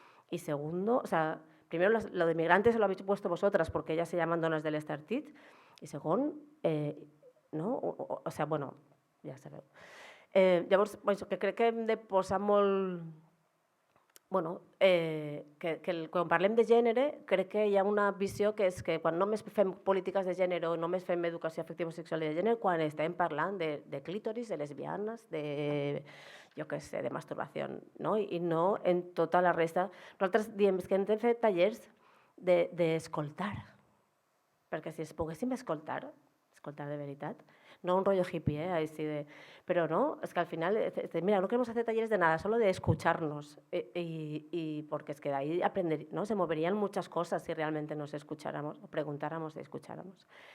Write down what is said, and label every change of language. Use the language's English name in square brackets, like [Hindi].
[Spanish] Y segundo, o sea, primero lo de migrantes lo habéis puesto vosotras porque ellas se llaman dones de l'Estartit, [Catalan] i segon, no? [Spanish] O sea, bueno, [Catalan] ja sabeu. Llavors, que crec que hem de posar molt... Bueno, quan parlem de gènere, crec que hi ha una visió que és que quan només fem polítiques de gènere o només fem educació afectivo-sexual i de gènere, quan estem parlant de clítoris, de lesbianes, de, jo què sé, de masturbació, no? I no en tota la resta. Nosaltres diem que hem de fer tallers d'escoltar, perquè si es poguéssim escoltar, és escolta, de veritat. No un rollo hippie, així de... [Spanish] Però no, es que al final, mira, no queremos hacer talleres de nada, solo de escucharnos. Y porque es que de ahí aprender, ¿no? Se moverían muchas cosas si realmente nos escucháramos, o preguntáramos y escucháramos.